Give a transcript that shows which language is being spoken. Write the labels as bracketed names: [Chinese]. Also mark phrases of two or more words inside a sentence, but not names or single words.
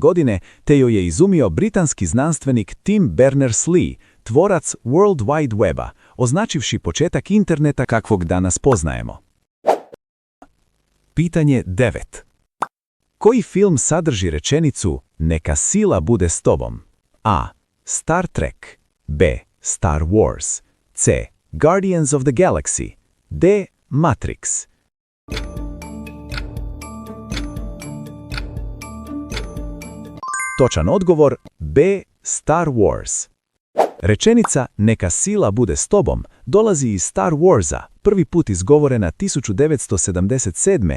[Croatian] godine, te joj je izumio britanski znanstvenik Tim Berners-Lee, tvorac World Wide Weba, označivši početak interneta kakvog danas poznajemo. Pitanje 9. Koji film sadrži rečenicu "Neka sila bude s tobom"? A. Star Trek, B. Star Wars, C. Guardians of the Galaxy, D. Matrix. Točan odgovor B. Star Wars. Rečenica "Neka sila bude s tobom" dolazi iz Star Warsa, prvi put izgovorena 1977.